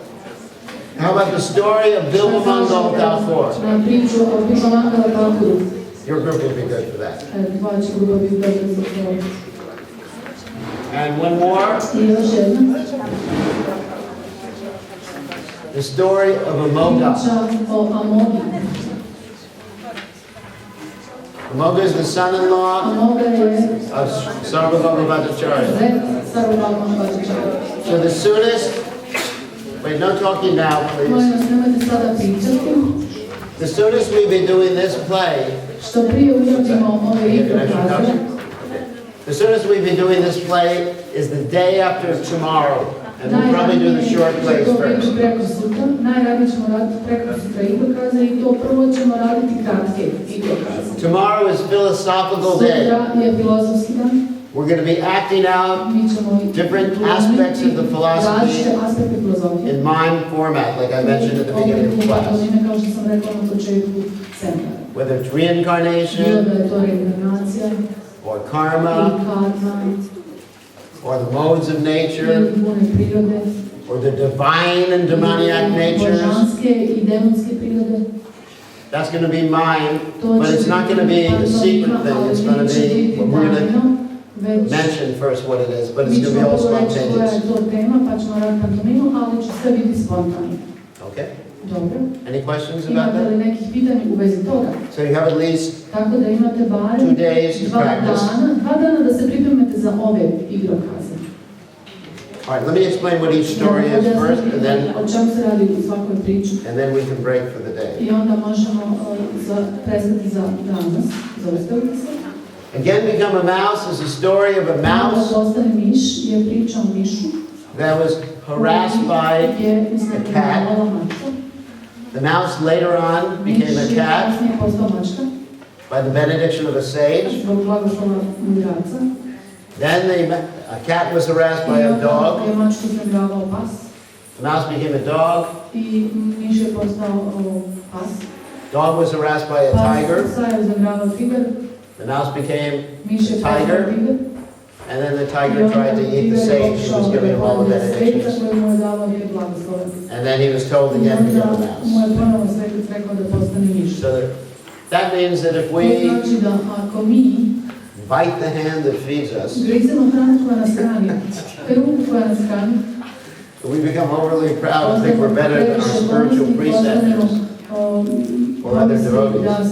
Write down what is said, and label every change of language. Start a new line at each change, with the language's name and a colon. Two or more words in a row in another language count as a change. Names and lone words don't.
English: How about the story of Bilvamangal Thakur?
Bosnian: Na priču o Bilvamangal Thakuru.
English: Your group will be good for that.
Bosnian: Dva će grupa biti dobro za to.
English: And one more,
Bosnian: I još jedna.
English: the story of Amoga.
Bosnian: Priča o Amogi.
English: Amoga is the son-in-law
Bosnian: Amoga je
English: of Sarvabhauma Bhattacharya.
Bosnian: zet Sarvabhauma Bhattacharya.
English: So the soonest, wait, no talking now, please.
Bosnian: Molim vas, nemojte sada pričati.
English: The soonest we be doing this play,
Bosnian: Što prije uradimo ove igrokaze,
English: the soonest we be doing this play is the day after tomorrow. And we'll probably do the short plays first.
Bosnian: preko sutra, najradije ćemo raditi preko sutra igrokaze i to prvo ćemo raditi kratke igrokaze.
English: Tomorrow is philosophical day.
Bosnian: Sutra je filozofski dan.
English: We're going to be acting out
Bosnian: Mi ćemo
English: different aspects of the philosophy
Bosnian: različite aspekte filozofije.
English: in mime format, like I mentioned at the beginning of the class.
Bosnian: Kao što sam rekla na početku seminara.
English: Whether it's
Bosnian: Bilo
English: reincarnation,
Bosnian: da je to reinkarnacija,
English: or
Bosnian: ili
English: karma,
Bosnian: karma,
English: or the modes of nature,
Bosnian: ili bune prirode,
English: or the divine and demoniac natures.
Bosnian: božanske i demonske prirode.
English: That's going to be mime,
Bosnian: To
English: but
Bosnian: će
English: it's not going to be a secret thing. It's going to be, we're going to mention first what it is, but it's going to be all
Bosnian: koja je
English: spontaneous.
Bosnian: to tema, pa ćemo raditi pantomimu, ali će sve biti spontano.
English: Okay?
Bosnian: Dobro.
English: Any questions about
Bosnian: Imate li
English: that?
Bosnian: nekih pitanja u vezi toga?
English: So you have at least
Bosnian: Tako da imate
English: 2
Bosnian: barem
English: days to practice.
Bosnian: dva dana da se pripremite za ove igrokaze.
English: All right, let me explain what each story is first,
Bosnian: O čemu se radi u svakoj priči.
English: and then we can break for the day.
Bosnian: I onda možemo prestati za danas, zaustaviti se.
English: Again, Become a Mouse is a story of a mouse
Bosnian: Postane miš je priča o mišu.
English: that was harassed by
Bosnian: je
English: a cat. The mouse later on became a cat
Bosnian: Kasnije postao mačka,
English: by the benediction of a sage.
Bosnian: zbog blagoslova mudraca.
English: Then a cat was harassed by a dog.
Bosnian: Je mačku uznemravao pas.
English: The mouse became a dog.
Bosnian: I miš je postao pas.
English: Dog was harassed by a tiger.
Bosnian: Psa je uznemravao tigar.
English: The mouse became
Bosnian: Miš je
English: a
Bosnian: postao
English: tiger.
Bosnian: tigar.
English: And then the tiger tried to eat the sage who was giving him all the benedictions. And then he was told again to become a mouse. So that means that if we bite the hand that feeds us, we become overly proud and think we're better than our spiritual preceptors or other devotees.